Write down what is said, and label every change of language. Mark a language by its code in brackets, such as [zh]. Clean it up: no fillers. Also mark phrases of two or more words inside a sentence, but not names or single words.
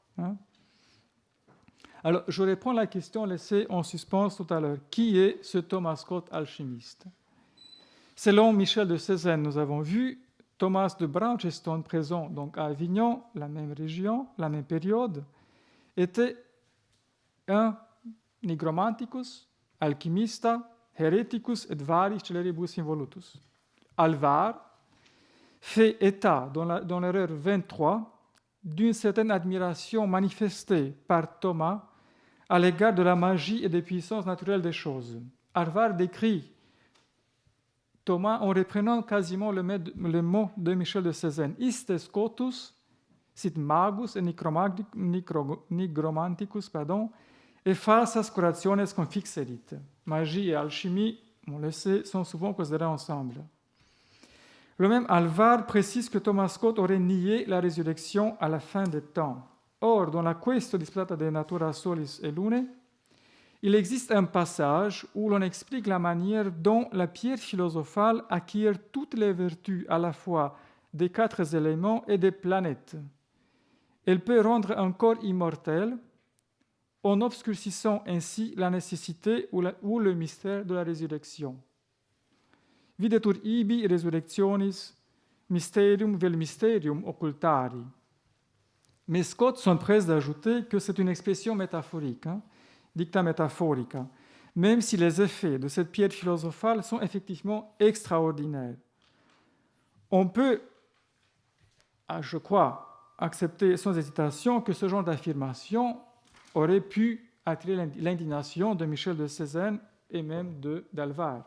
[fr] Alors, je réponds à la question laissée en suspens tout à l'heure. Qui est ce Thomas Scott alchimiste? Selon Michel de Cézanne, nous avons vu Thomas de Braunston, présent donc à Avignon, la même région, la même période, était un [la] nigromanticus, alchimista, hereticus et varis celeribus involutus. [fr] Alvar fait état, dans l'erreur 23, d'une certaine admiration manifestée par Thomas à l'égard de la magie et des puissances naturelles des choses. Alvar décrit Thomas en reprenant quasiment le mot de Michel de Cézanne. [la] Iste Scotus, sit magus et nigromanticus, et falsas curationes confixerit. [fr] Magie et alchimie, on le sait, sont souvent considérées ensemble. Le même Alvar précise que Thomas Scott aurait nié la résurrection à la fin des temps. Or, dans la Quaestio Disputata de Natura Solis et Lunae, il existe un passage où l'on explique la manière dont la pierre philosophale acquiert toutes les vertus à la fois des 4 éléments et des planètes. Elle peut rendre un corps immortel, en obscurcissant ainsi la nécessité ou le mystère de la résurrection. [la] Videtur ibi resurrectionis mysterium vel mysterium occultari. [fr] Mais Scott s'empresse d'ajouter que c'est une expression métaphorique, [la] dicta métaphorica, [fr] même si les effets de cette pierre philosophale sont effectivement extraordinaires. On peut, je crois, accepter sans hésitation que ce genre d'affirmation aurait pu attirer l'indignation de Michel de Cézanne et même d'Alvar.